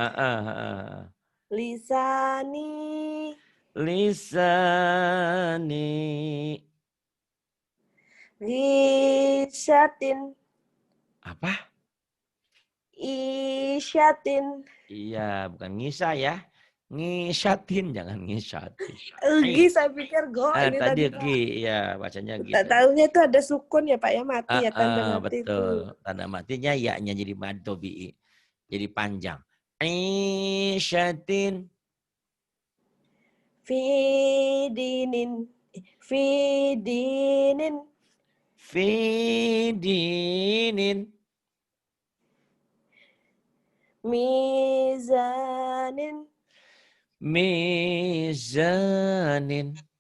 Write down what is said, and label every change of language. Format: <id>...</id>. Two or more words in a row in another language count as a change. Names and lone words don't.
<id>Lisani. Isyatin. Apa? Isyatin. Iya, bukan ngisa ya. Ngisyatin, jangan ngisyatin. Saya pikir go ini tadi Pak. Ya, bacanya gitu. Tahunya itu ada sukun ya, Pak, ya, mati ya, tanda mati betul. itu. Tanda matinya ya-nya jadi</id> <ar>مد طبيعي.</ar> <id>Jadi panjang. Isyatin. Fidinin. Mizanin.</id>